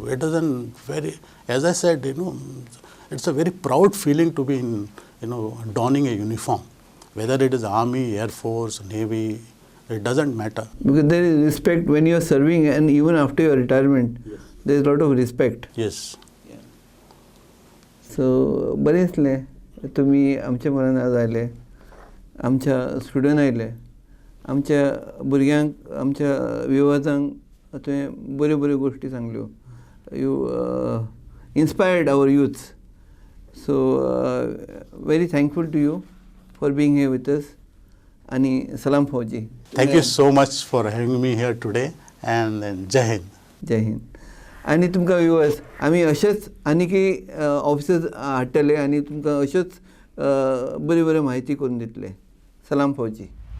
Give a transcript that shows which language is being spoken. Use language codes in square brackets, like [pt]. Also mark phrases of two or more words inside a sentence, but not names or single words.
[en] It doesn't very, as I said, you know, it's a very proud feeling to be in, you know, donning a uniform, whether it is Army, Air Force, Navy, it doesn't matter. Because there is respect when you are serving and even after your retirement, yes, there is a lot of respect. Yes. [kok] So बरेचले तुम्ही आमच्या मनान आज आयले, आमच्या स्टुडंट आयले, आमच्या भुरग्यांक, आमच्या विवाजांक तुवें बऱ्यो बऱ्यो गोश्टी सांगल्यो. [en] यू inspired our youths. So very thankful to you for being here with us. [kok] आणि सलाम फौजी. [en] Thank you so much for having me here today and [hi] जय हिंद. जय हिंद. [kok] आणि तुमकां व्यूअर्स आमी अशेंच आनीकय ऑफिसर्स हाडटले आनी तुमकां अश्योच बऱ्यो बऱ्यो म्हायती करून दितले. सलाम फौजी.